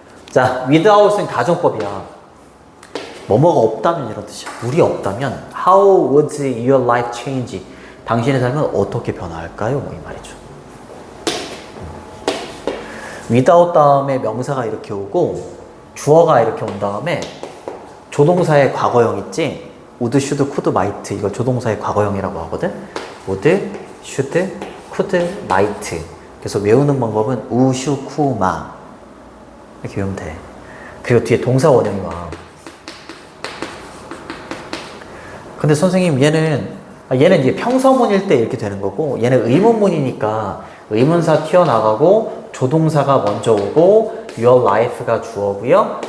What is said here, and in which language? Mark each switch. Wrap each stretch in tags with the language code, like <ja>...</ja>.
<ko>자, without은 가정법이야. 뭐뭐가 없다면 이런 뜻이야. 물이 없다면</ko> <en>how would your life change?</en> <ko>당신의 삶은 어떻게 변화할까요? 이 말이죠. without 다음에 명사가 이렇게 오고 주어가 이렇게 온 다음에 조동사의 과거형 있지? would, should, could, might. 이거 조동사의 과거형이라고 하거든. would, should, could, might. 그래서 외우는 방법은 우, 슈, 쿠, 마 이렇게 외우면 돼. 그리고 뒤에 동사 원형이 와. 근데 선생님 얘는 이제 평서문일 때 이렇게 되는 거고 얘는 의문문이니까 의문사 튀어나가고 조동사가 먼저 오고 your life가 주어고요.</ko>